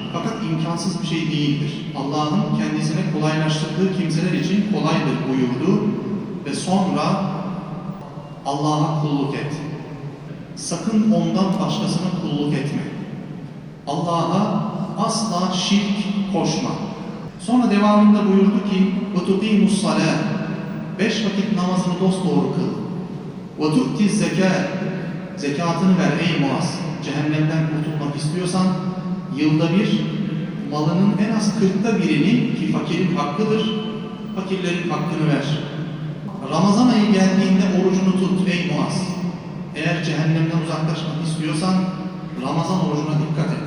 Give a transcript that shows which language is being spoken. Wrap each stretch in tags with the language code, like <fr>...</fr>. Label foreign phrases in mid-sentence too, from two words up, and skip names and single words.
<tr>Fakat imkansız bir şey değildir. Allah'ın kendisine kolaylaştırdığı kimseler için kolaydır buyurdu ve sonra Allah'a kulluk et. Sakın ondan başkasına kulluk etme. Allah'a asla şirk koşma. Sonra devamında buyurdu ki</tr> <ar>وَتُقِيمُ الصَّلَاةِ</ar> <tr>5 vakit namazını dosdoğru kıl.</tr> <ar>وَتُؤْتِ الزَّكَاةِ</ar> <tr>Zekatını ver ey Muaz. Cehennemden kurtulmak istiyorsan yılda bir malının en az 40'ta birini, ki fakirin hakkıdır, fakirlerin hakkını ver. Ramazan ayı geldiğinde orucunu tut ey Muaz. Eğer cehennemden uzaklaşmak istiyorsan Ramazan orucuna dikkat et.</tr>